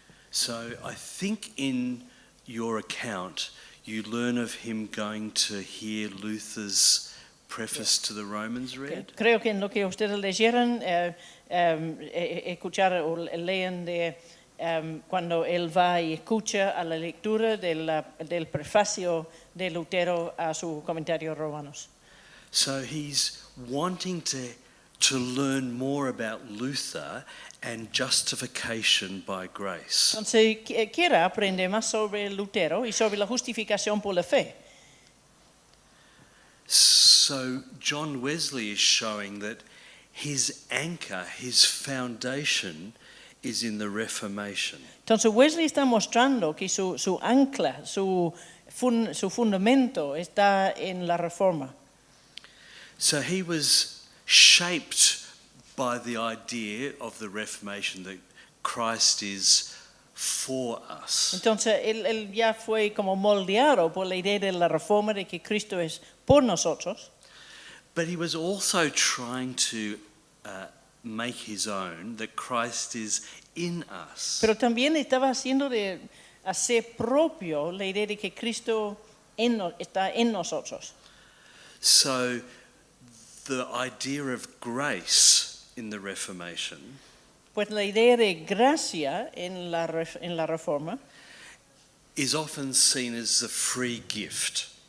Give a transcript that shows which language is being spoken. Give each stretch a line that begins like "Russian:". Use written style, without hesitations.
English: So I think in your account you learn of him going to hear Luther's preface to the Romans read.
Spanish: Creo que en lo que ustedes leyeron, escuchar o leen de cuando él va y escucha a la lectura del prefacio de Lutero a su comentario Romanos.
English: So he's wanting to learn more about Luther and justification by grace.
Spanish: Entonces quiere aprender más sobre Lutero y sobre la justificación por la fe.
English: So John Wesley is showing that his anchor, his foundation is in the Reformation.
Spanish: Entonces Wesley está mostrando que su ancla, su fundamento está en la Reforma.
English: So he was shaped by the idea of the Reformation that Christ is for us.
Spanish: Entonces él ya fue como moldeado por la idea de la Reforma de que Cristo es por nosotros.
English: But he was also trying to make his own that Christ is in us.
Spanish: Pero también estaba haciendo de hacer propio la idea de que Cristo está en nosotros.
English: So the idea of grace in the Reformation
Spanish: Pues la idea de gracia en la Reforma
English: is often seen as a free gift.